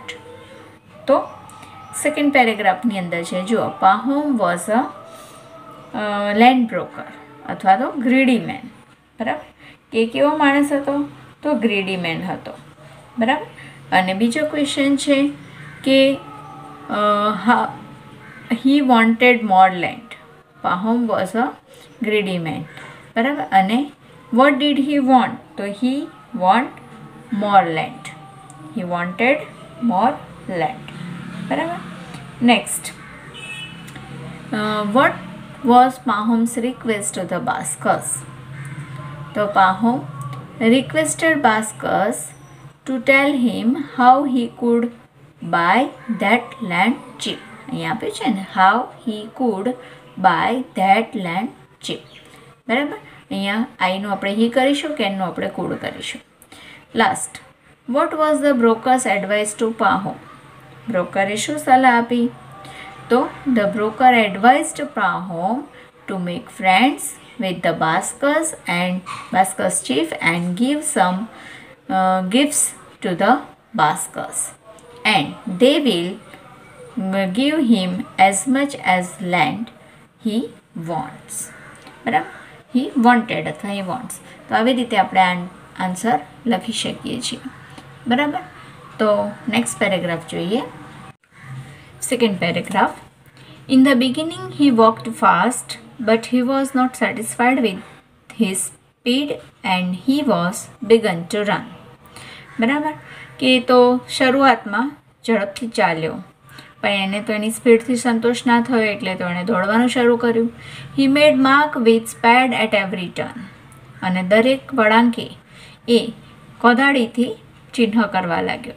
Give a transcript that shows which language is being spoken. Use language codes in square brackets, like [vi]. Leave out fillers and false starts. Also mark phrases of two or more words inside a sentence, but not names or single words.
[gu] તો સેકન્ડ પેરેગ્રાફની અંદર છે જુઓ, [en] Pahom was a land broker [gu] અથવા તો [en] greedy man. [gu] બરાબર. કે કેવો માણસ હતો? તો [en] greedy man [gu] હતો. બરાબર. અને બીજો ક્વેશ્ચન છે કે [en] he wanted more land. Pahom was a greedy man. [gu] બરાબર. [en] અને what did he want? તો he want more land. He wanted more land. બરાબર. Next, what was Pahom's request to the Baskers? તો Pahom requested Baskers to tell him how he could buy that land cheap. [gu] અહીંયા આપ્યું છે ને, [en] how he could buy that land cheap. [gu] બરાબર. અહીંયા આઈનું આપણે હી કરીશું, કેનનું આપણે કુડ કરીશું. લાસ્ટ, [en] what was the broker's advice to Pahom? [gu] બ્રોકરે શું સલાહ આપી? [en] તો the broker advised Pahom to make friends with the Baskers chief and give some gifts to the Baskers, and they will give him as much as land he wants. બરાબર. he wanted અથવા he wants. [gu] તો આવી રીતે આપણે આન્સર લખી શકીએ છીએ. બરાબર. તો [en] next paragraph [gu] જોઈએ. [en] Second paragraph. In the beginning he walked fast, but he was not satisfied with his speed and he was begun to run. [gu] બરાબર કે તો શરૂઆતમાં ઝડપથી ચાલ્યો પણ એને તો એની સ્પીડથી સંતોષ ના થયો એટલે તો એણે દોડવાનું શરૂ કર્યું. [en] He made mark with spade at every turn. [gu] અને દરેક વળાંકે એ કોદાળીથી ચિહ્ન કરવા લાગ્યો.